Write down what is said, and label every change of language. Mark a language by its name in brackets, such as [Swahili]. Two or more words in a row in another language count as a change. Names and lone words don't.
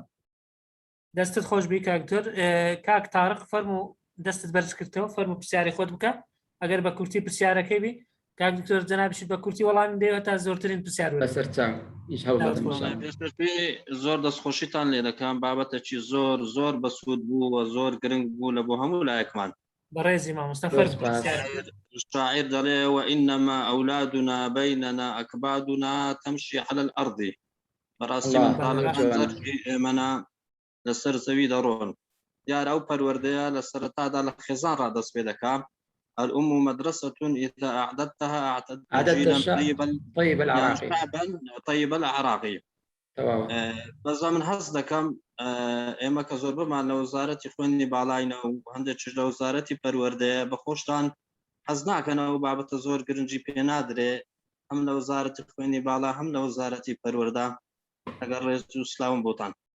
[Central Kurdish] دەستت خۆش بی کاکتۆر کاک تارق فەرموو دەستت بەرز کردەوە فەرموو پرسیاری خۆت بکە ئەگەر بە کورتی پرسیارەکەی بی کاک دکتۆر جەنابیشت بە کورتی وەڵامی دێوە تا زۆرترین پرسیار بەسەر چاو هیچ هەوڵ زۆر دەستخۆشیتان لێ دەکەم بابەتێکی زۆر زۆر بەسوود بوو و زۆر گرنگ بوو لە بۆ هەموو لایەکمان بەڕێزی مامۆستا الشاعر دەڵێ [Arabic] وإنما أولادنا بيننا أكبادنا تمشي على الأرض [Central Kurdish] بەڕاستی منداڵەکان ئێمەنا لەسەر زەوی دەڕۆن دیارە ئەو پەروەردەیە لە سەرەتادا لە خێزان ڕادەست پێ دەکات [Arabic] الأم مدرسة إذا أعددتها أعددت جيلا طيب العراقي [Central Kurdish] بەس من هەز دەکەم ئێمە کە زۆر بمان لە وەزارەتی خوێندنی باڵاینە و هەندێکیش لە وەزارەتی پەروەردەیە بە خۆشتان حەز ناکەنەوە بابەتە زۆر گرنگی پێ نادرێ هەم لە وەزارەتی خوێندنی باڵا هەم لە وەزارەتی پەروەردە ئەگەر ڕێز و سلااوم بۆتان.